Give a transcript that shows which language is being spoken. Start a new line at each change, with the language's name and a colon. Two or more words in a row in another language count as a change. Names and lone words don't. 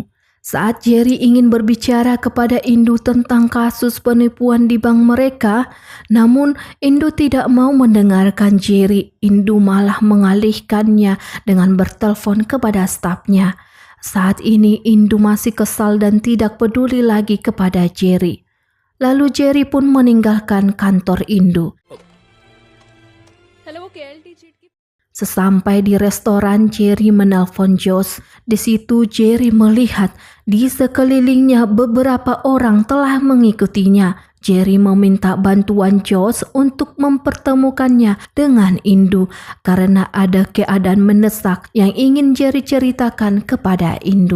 Indonesian: Saat Jerry ingin berbicara kepada Indu tentang kasus penipuan di bank mereka, namun Indu tidak mau mendengarkan Jerry. Indu malah mengalihkannya dengan bertelepon kepada stafnya. Saat ini Indu masih kesal dan tidak peduli lagi kepada Jerry. Lalu Jerry pun meninggalkan kantor Indu. हेलो वो केएलटी चीट की Sesampai di restoran, Jerry menelpon Josh. Di situ Jerry melihat di sekelilingnya beberapa orang telah mengikutinya. Jerry meminta bantuan Josh untuk mempertemukannya dengan Indu karena ada keadaan mendesak yang ingin Jerry ceritakan kepada Indu.